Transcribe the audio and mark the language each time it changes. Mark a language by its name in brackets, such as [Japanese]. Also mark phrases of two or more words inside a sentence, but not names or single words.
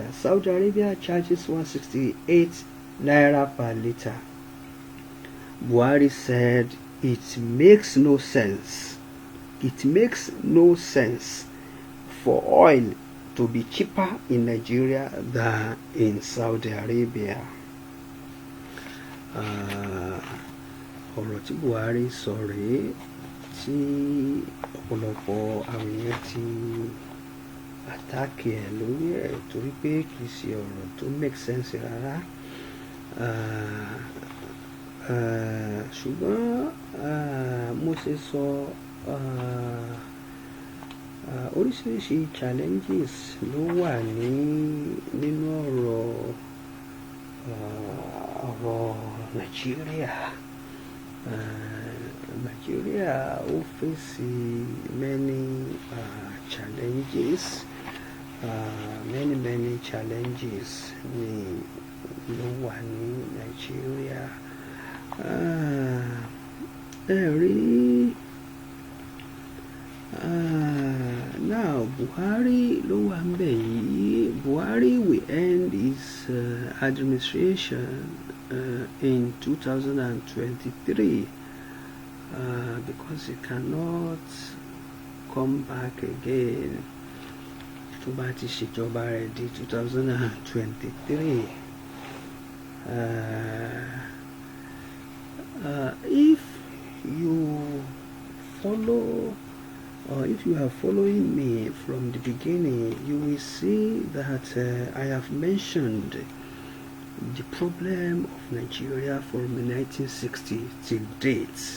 [English] Saudi Arabia charges 168 naira per liter. Buhari said it makes no sense. It makes no sense for oil to be cheaper in Nigeria than in Saudi Arabia. [Yoruba] Ọ̀rọ̀ tí Buhari sọ rèé tí ọ̀pọ̀lọpọ̀ àwọn èèyàn ti àtàkì ẹ̀ lórí ẹ̀ torí pé kì í ṣe ọ̀rọ̀ tó [English] make sense [Yoruba] rárá. Ṣùgbọ́n mo ṣe sọ oríṣiríṣi challenges ló wà nínú ọ̀rọ̀ Nigeria. [English] Nigeria will face many challenges. Many challenges [Yoruba] ló wà ní Nigeria. Now Buhari ló wà ńbẹ̀ yìí. [English] Buhari will end his administration in 2023 because he cannot come back again. [Yoruba] Tó bá ti ṣèjọba rẹ̀ di 2023. [English] If you follow, or if you are following me from the beginning, you will see that I have mentioned the problem of Nigeria from 1960 till date.